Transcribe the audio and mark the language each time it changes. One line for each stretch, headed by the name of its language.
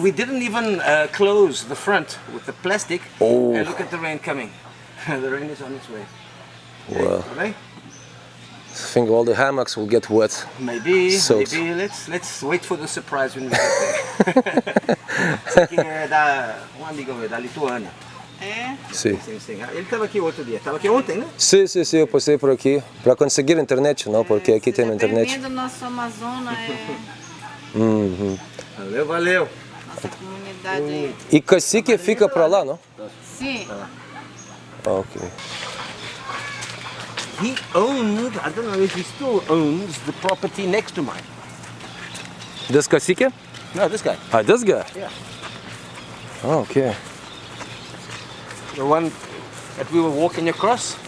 English: We didn't even close the front with the plastic. Oh. And look at the rain coming. The rain is on its way. Well,
Portuguese: Tudo bem?
English: I think all the hammocks will get wet. Maybe. Soaked. Let's wait for the surprise when we get there.
Portuguese: Esse aqui é um amigo meu, da Lituânia. É? Sim. Sim. Ele estava aqui outro dia. Estava aqui ontem, né? Sim, eu passei por aqui para conseguir internet, não? Porque aqui tem internet. Bem-vindo ao nosso Amazonas, Uhum. Valeu. nossa comunidade aí. E cacique fica para lá, não? Sim. Ok.
English: He owned, I don't know if he still owns the property next to mine. This cacique? No, this guy. Ah, this guy? Yeah. Oh, okay. The one that we were walking across.